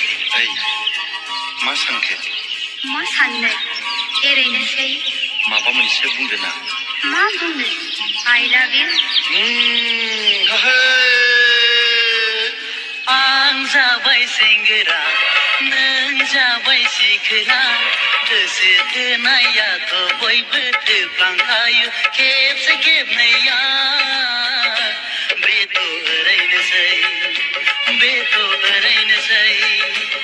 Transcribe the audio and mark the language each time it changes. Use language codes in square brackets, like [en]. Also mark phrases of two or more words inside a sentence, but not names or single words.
[brx] ओइ मा सानखो? मा साननो एरैनोसै। माबा मोनसे बुंदो ना? मा बुंनो? [en] I love you। [brx] आं जाबाय सेंग्रा नों जाबाय सिख्ला गोसो थोनायाथ' बयबो थोफ्लांखायो खेबसे खेबनैया बेथ' ओरैनोसै